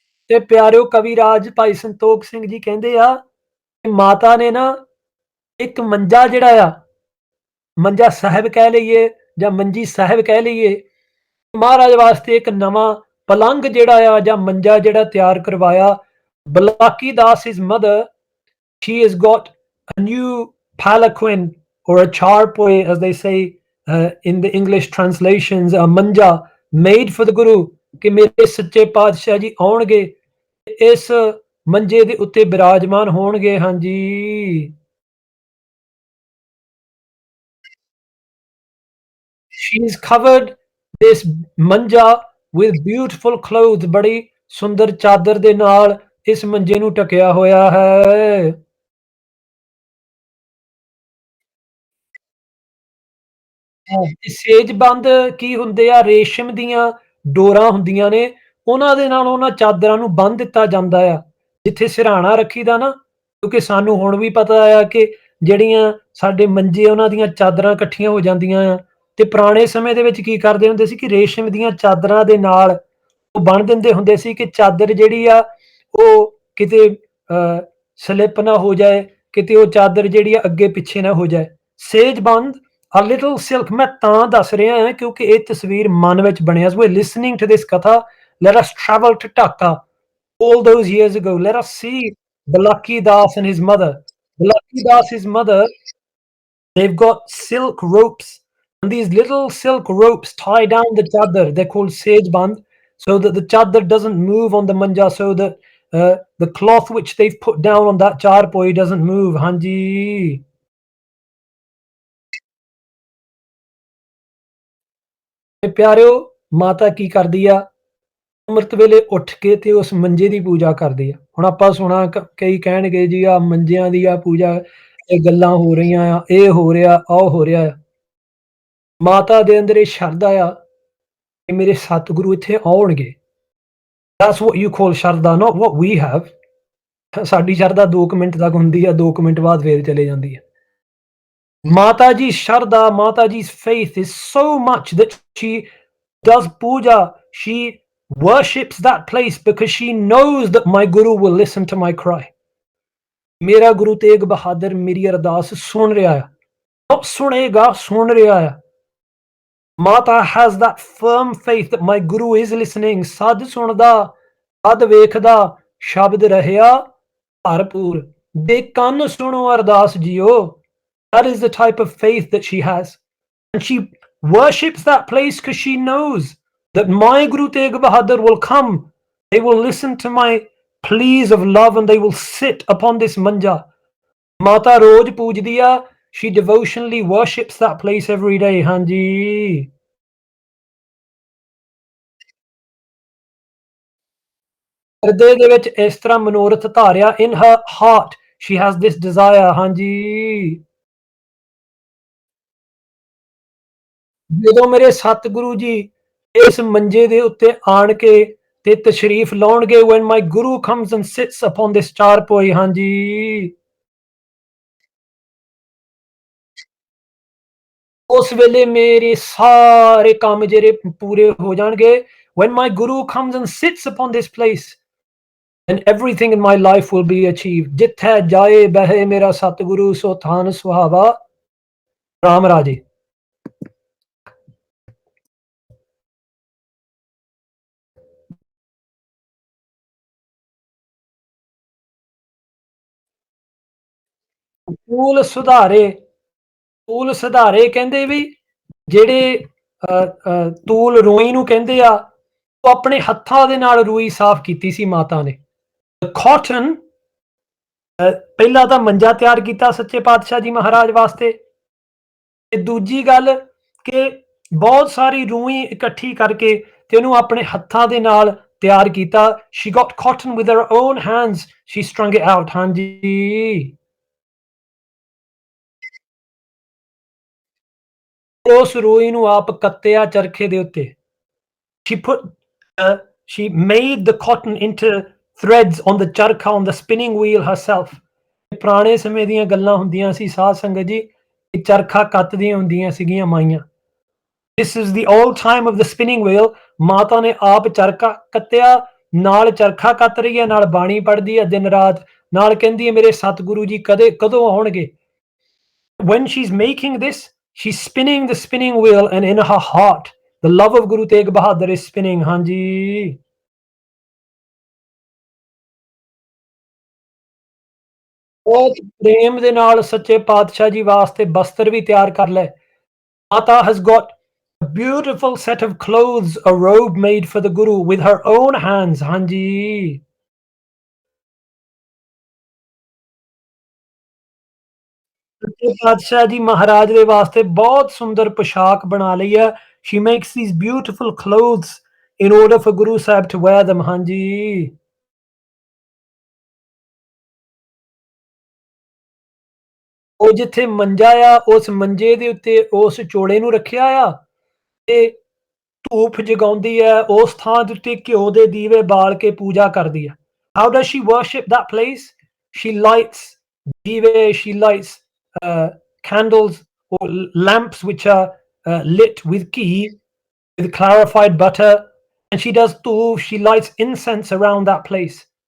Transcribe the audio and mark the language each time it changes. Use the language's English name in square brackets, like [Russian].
[Punjabi] ਤੇ ਪਿਆਰਿਓ ਕਵਿਰਾਜ ਭਾਈ ਸੰਤੋਖ ਸਿੰਘ ਜੀ ਕਹਿੰਦੇ ਆ ਕਿ ਮਾਤਾ ਨੇ ਨਾ ਇੱਕ ਮੰਜਾ ਜਿਹੜਾ ਆ, ਮੰਜਾ ਸਾਹਿਬ ਕਹਿ ਲਈਏ ਜਾਂ ਮੰਜੀ ਸਾਹਿਬ ਕਹਿ ਲਈਏ, ਮਹਾਰਾਜ ਵਾਸਤੇ ਇੱਕ ਨਵਾਂ ਪਲੰਗ ਜਿਹੜਾ ਆ ਜਾਂ ਮੰਜਾ ਜਿਹੜਾ ਤਿਆਰ ਕਰਵਾਇਆ। [English] Bulaki Das his mother, she has got a new palanquin or a charpoy as they say in the English translations, a manja made for the Guru, [Punjabi] ਕਿ ਮੇਰੇ ਸੱਚੇ ਪਾਤਸ਼ਾਹ ਜੀ ਆਉਣਗੇ ਇਸ ਮੰਜੇ ਦੇ ਉੱਤੇ ਬਿਰਾਜਮਾਨ ਹੋਣਗੇ। ਹਾਂਜੀ, [English] she's covered this manja with beautiful clothes, [Punjabi] ਬੜੀ ਸੁੰਦਰ ਚਾਦਰ ਦੇ ਨਾਲ ਇਸ ਮੰਜੇ ਨੂੰ ਢਕਿਆ ਹੋਇਆ ਹੈ। ਸੇਜਬੰਦ ਕੀ ਹੁੰਦੇ ਆ, ਰੇਸ਼ਮ ਦੀਆਂ ਡੋਰਾਂ ਹੁੰਦੀਆਂ ਨੇ, ਉਹਨਾਂ ਦੇ ਨਾਲ ਉਹਨਾਂ ਚਾਦਰਾਂ ਨੂੰ ਬੰਨ੍ਹ ਦਿੱਤਾ ਜਾਂਦਾ ਆ। ਜਿੱਥੇ ਸਿਰਹਾਣਾ ਰੱਖੀਦਾ ਨਾ, ਕਿਉਂਕਿ ਸਾਨੂੰ ਹੁਣ ਵੀ ਪਤਾ ਆ ਕਿ ਜਿਹੜੀਆਂ ਸਾਡੇ ਮੰਜੇ ਉਹਨਾਂ ਦੀਆਂ ਚਾਦਰਾਂ ਇਕੱਠੀਆਂ ਹੋ ਜਾਂਦੀਆਂ ਆ, ਤੇ ਪੁਰਾਣੇ ਸਮੇਂ ਦੇ ਵਿੱਚ ਕੀ ਕਰਦੇ ਹੁੰਦੇ ਸੀ ਕਿ ਰੇਸ਼ਮ ਦੀਆਂ ਚਾਦਰਾਂ ਦੇ ਨਾਲ ਉਹ ਬੰਨ੍ਹ ਦਿੰਦੇ ਹੁੰਦੇ ਸੀ ਕਿ ਚਾਦਰ ਜਿਹੜੀ ਆ ਉਹ ਕਿਤੇ ਸਲਿੱਪ ਨਾ ਹੋ ਜਾਏ, ਕਿਤੇ ਉਹ ਚਾਦਰ ਜਿਹੜੀ ਆ ਅੱਗੇ ਪਿੱਛੇ ਨਾ ਹੋ ਜਾਏ। ਸੇਜਬੰਦ [English] A little silk, [Punjabi] ਮੈਂ ਤਾਂ ਦੱਸ ਰਿਹਾ ਹਾਂ ਕਿਉਂਕਿ ਇਹ ਤਸਵੀਰ ਮਨ ਵਿੱਚ ਬਣੀ। [English] As we're listening to this katha, let us travel to Dhaka all those years ago. Let us see Balaki Das and his mother. Balaki Das, his mother, they've got silk ropes, and these little silk ropes tie down the chadar. They're called sejband, so that the chadar doesn't move on the manja, so that the cloth which they've put down on that charpoi doesn't move. [Punjabi] Hanji. ਤੇ ਪਿਆਰਿਓ, ਮਾਤਾ ਕੀ ਕਰਦੀ ਆ, ਅੰਮ੍ਰਿਤ ਵੇਲੇ ਉੱਠ ਕੇ ਤੇ ਉਸ ਮੰਜੇ ਦੀ ਪੂਜਾ ਕਰਦੀ ਆ। ਹੁਣ ਆਪਾਂ ਸੁਣਾ ਕਈ ਕਹਿਣਗੇ ਜੀ ਆ ਮੰਜਿਆਂ ਦੀ ਆ ਪੂਜਾ, ਇਹ ਗੱਲਾਂ ਹੋ ਰਹੀਆਂ ਆ, ਇਹ ਹੋ ਰਿਹਾ, ਉਹ ਹੋ ਰਿਹਾ ਆ। ਮਾਤਾ ਦੇ ਅੰਦਰ ਇਹ ਸ਼ਰਧਾ ਆ ਕਿ ਮੇਰੇ ਸਤਿਗੁਰੂ ਇੱਥੇ ਆਉਣਗੇ। [English] That's what you call shraddha, not what we have. [Punjabi] ਸਾਡੀ ਸ਼ਰਧਾ 2 ਮਿੰਟ ਤੱਕ ਹੁੰਦੀ ਆ, 2 ਮਿੰਟ ਬਾਅਦ ਫੇਰ ਚਲੇ ਜਾਂਦੀ ਆ। ਮਾਤਾ ਜੀ ਸ਼ਰਧਾ, [English] Mata ji's faith is so much that she does puja, she worships that place because she knows that my Guru will listen to my cry. [Punjabi] ਮੇਰਾ ਗੁਰੂ ਤੇਗ ਬਹਾਦਰ ਮੇਰੀ ਅਰਦਾਸ ਸੁਣ ਰਿਹਾ ਆ, [English] not [Punjabi] ਸੁਣੇਗਾ, ਸੁਣ ਰਿਹਾ ਆ। [English] Mata has that firm faith that my Guru is listening. [Punjabi] ਸਦ ਸੁਣਦਾ, ਸਦ ਵੇਖਦਾ, ਸ਼ਬਦ ਰਹਿਆ ਭਰਪੂਰ, ਦੇ ਕੰਨ ਸੁਣੋ ਅਰਦਾਸ JIO. [English] That is the type of faith that she has. And she worships that place because she knows that my Guru Tegh Bahadur will come. They will listen to my pleas of love and they will sit upon this manja. [Punjabi] Mata roj poojdiya, [English] she devotionally worships that place every day. [Punjabi] Hanji. ਹਿਰਦੇ ਦੇ ਵਿੱਚ ਇਸ ਤਰ੍ਹਾਂ ਮਨੋਰਥ ਧਾਰਿਆ, [English] in her heart she has this desire. [Punjabi] ਹਾਂਜੀ, ਜਦੋਂ ਮੇਰੇ ਸਤਿਗੁਰੂ ਜੀ ਇਸ ਮੰਜੇ ਦੇ ਉੱਤੇ ਆਣ ਕੇ ਤੇ ਤਸ਼ਰੀਫ ਲਾਉਣਗੇ, [English] when my Guru comes and sits upon this charpoi, [Punjabi] ਹਾਂਜੀ, ਉਸ ਵੇਲੇ ਮੇਰੇ ਸਾਰੇ ਕੰਮ ਜਿਹੜੇ ਪੂਰੇ ਹੋ ਜਾਣਗੇ। [English] when my Guru comes and sits upon this place, and everything in my life will be achieved. [Punjabi] ਜਿੱਥੇ ਜਾਏ ਬਹਿ ਮੇਰਾ ਸਤਿਗੁਰੂ, ਸੋ ਥਾਨ ਸੁਹਾਵਾ। ਰਾਮ ਰਾਜੇ। ਤੂਲ ਸੁਧਾਰੇ, ਤੂਲ ਸੁਧਾਰੇ ਕਹਿੰਦੇ ਵੀ ਜਿਹੜੇ ਤੂਲ ਰੂਈ ਨੂੰ ਕਹਿੰਦੇ ਆ, ਉਹ ਆਪਣੇ ਹੱਥਾਂ ਦੇ ਨਾਲ ਰੂਈ ਸਾਫ਼ ਕੀਤੀ ਸੀ ਮਾਤਾ ਨੇ। ਕਾਟਨ, ਪਹਿਲਾਂ ਤਾਂ ਮੰਜਾ ਤਿਆਰ ਕੀਤਾ ਸੱਚੇ ਪਾਤਸ਼ਾਹ ਜੀ ਮਹਾਰਾਜ ਵਾਸਤੇ, ਤੇ ਦੂਜੀ ਗੱਲ ਕਿ ਬਹੁਤ ਸਾਰੀ ਰੂਈ ਇਕੱਠੀ ਕਰਕੇ ਤੇ ਉਹਨੂੰ ਆਪਣੇ ਹੱਥਾਂ ਦੇ ਨਾਲ ਤਿਆਰ ਕੀਤਾ। [English] she got cotton with her own hands, she strung it out। [Punjabi] ਹਾਂਜੀ, ਉਸ ਰੂਈ ਨੂੰ ਆਪ ਕੱਤਿਆ ਚਰਖੇ ਦੇ ਉੱਤੇ। [English] she put she made the cotton into threads on the charkha, on the spinning wheel herself। [Punjabi] ਪੁਰਾਣੇ ਸਮੇਂ ਦੀਆਂ ਗੱਲਾਂ ਹੁੰਦੀਆਂ ਸੀ ਸਾਧ ਸੰਗਤ ਜੀ, ਇਹ ਚਰਖਾ ਕੱਤਦੀਆਂ ਹੁੰਦੀਆਂ ਸੀਗੀਆਂ ਮਾਈਆਂ। [English] This is the old time of the spinning wheel। [Punjabi] ਮਾਤਾ ਨੇ ਆਪ ਚਰਖਾ ਕੱਤਿਆ, ਨਾਲ ਚਰਖਾ ਕੱਤ ਰਹੀ ਹੈ, ਨਾਲ ਬਾਣੀ ਪੜ੍ਹਦੀ ਹੈ ਦਿਨ ਰਾਤ, ਨਾਲ ਕਹਿੰਦੀ ਹੈ ਮੇਰੇ ਸਤਿਗੁਰੂ ਜੀ ਕਦੋਂ ਆਉਣਗੇ। [English] When she's making this, she's spinning the spinning wheel, and in her heart, the love of Guru Tegh Bahadur is spinning। [Punjabi] ਹਾਂਜੀ। ਬਹੁਤ ਪ੍ਰੇਮ ਦੇ ਨਾਲ ਸੱਚੇ ਪਾਤਸ਼ਾਹ ਜੀ ਵਾਸਤੇ ਬਸਤਰ ਵੀ ਤਿਆਰ ਕਰ ਲਏ। [English] Mata has got a beautiful set of clothes, a robe made for the Guru with her own hands। [Punjabi] ਹਾਂਜੀ। ਸੱਚੇ ਪਾਤਸ਼ਾਹ ਜੀ ਮਹਾਰਾਜ ਦੇ ਵਾਸਤੇ ਬਹੁਤ ਸੁੰਦਰ ਪੁਸ਼ਾਕ ਬਣਾ ਲਈ ਹੈ। [English] She makes these beautiful clothes in order for Guru Sahib to wear them। [Punjabi] ਹਾਂਜੀ। ਉਹ ਜਿੱਥੇ ਮੰਜਾ ਆ, ਉਸ ਮੰਜੇ ਦੇ ਉੱਤੇ ਉਸ ਚੋਲੇ ਨੂੰ ਰੱਖਿਆ ਆ ਤੇ ਧੂਪ ਜਗਾਉਂਦੀ ਹੈ, ਉਸ ਥਾਂ ਦੇ ਉੱਤੇ ਘਿਓ ਦੇ ਦੀਵੇ ਬਾਲ ਕੇ ਪੂਜਾ ਕਰਦੀ ਹੈ। [English] How does she worship that place? She lights dive, she lights uh, candles or lamps which are lit with ghee, with clarified butter, and she does tuv, she lights incense around that place।